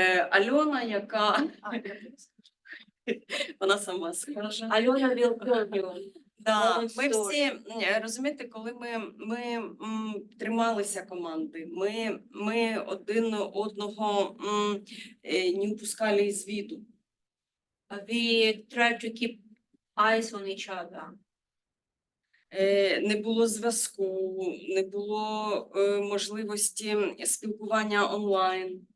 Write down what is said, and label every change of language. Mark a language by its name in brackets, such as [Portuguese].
[Ukrainian] Альона, яка вона сама скаже. [English] Alyona will tell you. [Ukrainian] Да, [English] Own [Ukrainian] ми [English] story. [Ukrainian] всі розумієте, коли ми трималися команди, ми один одного не впускали із виду. [English] We try to keep eyes on each other. [Ukrainian] Не було зв'язку, не було можливості спілкування онлайн.